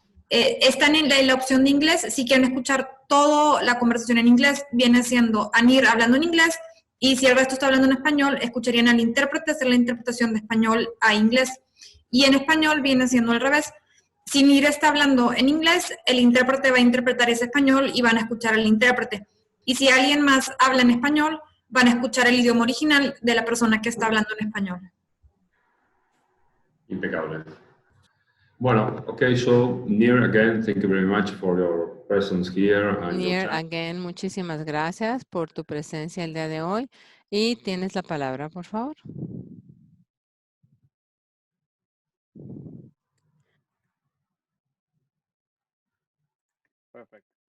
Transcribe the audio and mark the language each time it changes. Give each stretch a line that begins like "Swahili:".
Spanish: Están en la opción de inglés. Si quieren escuchar toda la conversación en inglés, viene siendo Anir hablando en inglés, y si el resto está hablando en español, escucharían al intérprete hacer la interpretación de español a inglés. Y en español viene siendo al revés. Si Nir está hablando en inglés, el intérprete va a interpretar ese español y van a escuchar al intérprete. Y si alguien más habla en español, van a escuchar el idioma original de la persona que está hablando en español. Impecable.
English: Bueno, okay, so Nir, again, thank you very much for your presence here. And
Spanish: Nir, again, muchísimas gracias por tu presencia el día de hoy. Y tienes la palabra, por favor.
English: Perfect.